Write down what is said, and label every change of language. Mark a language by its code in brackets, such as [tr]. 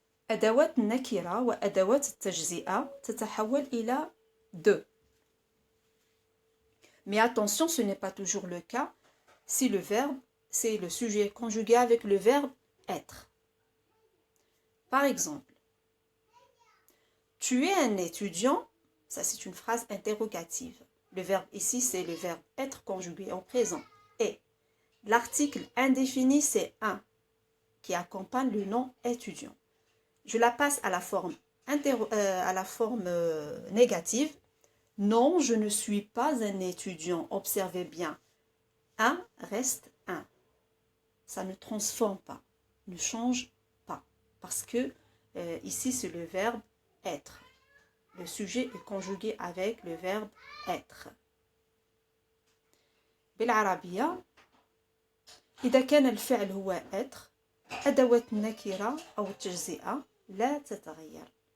[ar] أدوات النكرة وأدوات التجزئة تتحول إلى de. [fr] Mais attention, ce n'est pas toujours le cas si le verbe, c'est le sujet conjugué avec le verbe être. Par exemple, tu es un étudiant, ça c'est une phrase interrogative. Le verbe ici, c'est le verbe être conjugué au présent. Et l'article indéfini, c'est un qui accompagne le nom étudiant. Je la passe à la forme, négative. Non, je ne suis pas un étudiant. Observez bien. Un reste un. Ça ne transforme pas, ne change pas. Parce que ici, c'est le verbe être. Le sujet est conjugué avec le verbe être. [ar] بالعربية إذا كان الفعل هو être أدوات النكرة أو التجزئة لا تتغير.